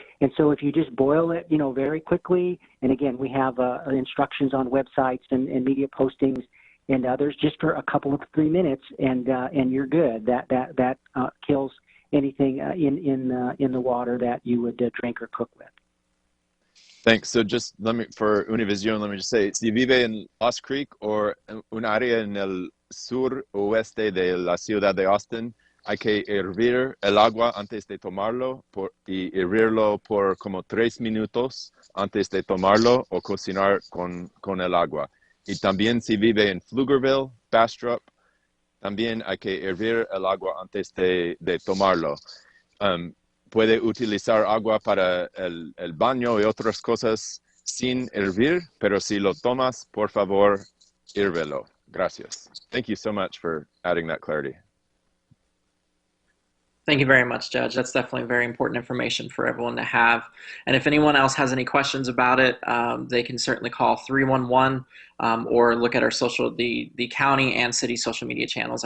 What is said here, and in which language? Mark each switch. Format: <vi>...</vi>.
<en>And so if you just boil it, very quickly, and again, we have instructions on websites and media postings and others, just for a couple of 3 minutes, and you're good. That kills anything in the water that you would drink or cook with. Thanks. So just for Univision, let me just say,</en> <es>si vive en Lost Creek or un área en el sur oeste de la ciudad de Austin, hay que hervir el agua antes de tomarlo y hervirlo por como 3 minutos antes de tomarlo o cocinar con el agua. Y también si vive en Pflugerville, Bastrop, también hay que hervir el agua antes de tomarlo. Puede utilizar agua para el baño y otras cosas sin hervir, pero si lo tomas, por favor, hírvelo. Gracias.</es> <en>Thank you so much for adding that clarity. Thank you very much, Judge. That's definitely very important information for everyone to have. And if anyone else has any questions about it, they can certainly call 311 or look at our the county and city social media channels.</en>